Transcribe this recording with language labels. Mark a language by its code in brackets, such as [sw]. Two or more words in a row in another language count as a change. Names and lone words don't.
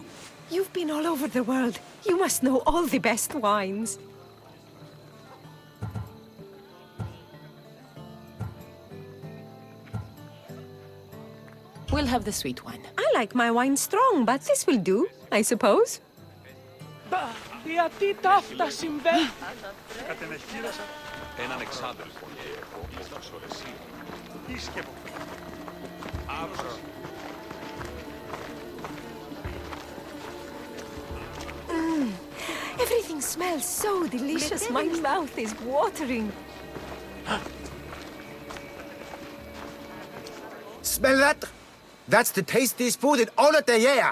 [en] You've been all over the world. You must know all the best wines. We'll have the sweet wine. I like my wine strong, but this will do, I suppose. [el] Γιατί τα αυτά συμβαίνουν. Κατενεχείρασα έναν εξάδελφο και έχω στα σωρεσί. Τι σκέφτομαι. Αύριο. [en] Everything smells so delicious. My mouth is watering. Smell that? That's the tastiest food in all of the year.